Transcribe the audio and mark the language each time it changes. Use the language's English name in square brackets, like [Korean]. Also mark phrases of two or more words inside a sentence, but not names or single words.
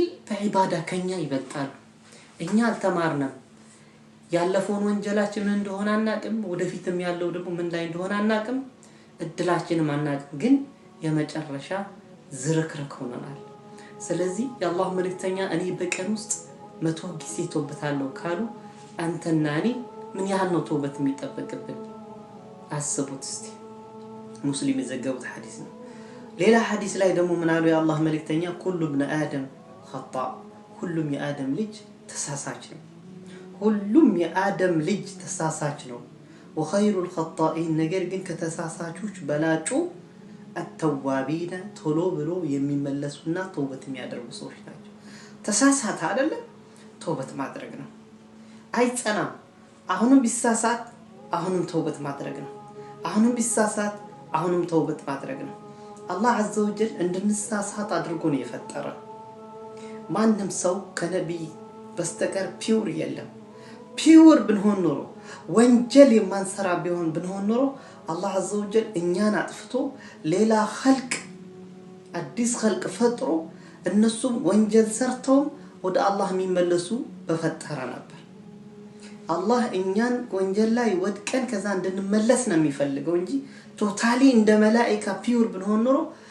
[Amharic] በዒባዳ ከኛ ይበልጣሉ እኛ አልተማርንም ያለፈውን ወንጀላችን እንደሆነ አናቅም ወደፊትም ያለው ደግሞ ምን ላይ እንደሆነ አናቅም እድላችንም አናቅም ግን የመጨረሻ ዝርክርክ ሆነናል ስለዚህ የአላህ መልእክተኛ እኔ በቀን ውስጥ 100 ጊዜ ተውበታለሁ ካሉ አንተና እኔ ምን ያህል ነው ተውበት የሚጠበቅብን አስቡት እስቲ ሙስሊም የዘገቡት ሐዲስ ነው ሌላ ሐዲስ ላይ ደግሞ ምን አሉ የአላህ መልእክተኛ [Arabic] كل ابن آدم خطاء [Amharic] ሁሉም የአደም ልጅ ተሳሳች ነው ሁሉም የአደም ልጅ ተሳሳች ነው [Arabic] وخير الخطائين [Amharic] ነገር ግን ከተሳሳቾች በላጩ التوابين ቶሎ ብሎ የሚመለሱና ተውበት የሚያደርጉ ሰዎች ናቸው ተሳሳተ አይደለ ተውበት ማድረግ ነው አይጸናም አሁንም ቢሳሳት አሁንም ተውበት ማድረግ ነው አሁንም ቢሳሳት አሁንም ተውበት ማድረግ ነው አላህ [Arabic] عز وجل [Amharic] እንድንሳሳት አድርጎ ነው የፈጠረ ማንንም ሰው ከነብይ በስተቀር ፒውር የለም ፒውር ብንሆን ኖሮ ወንጀል የማንሰራ ቢሆን ብንሆን ኖሮ አላህ [Arabic] عز وجل [Amharic] እኛን አጥፍቶ ሌላ خلق አዲስ خلق ፈጥሮ እነሱም ወንጀል ሰርተው ወደ አላህ የሚመለሱ በፈጠረ ነበር አላህ እኛን ወንጀል ላይ ወድቀን ከዛ እንድንመለስ ነው የሚፈልገው እንጂ ቶታሊ እንደ መላእክት ፒውር ብንሆን ኖሮ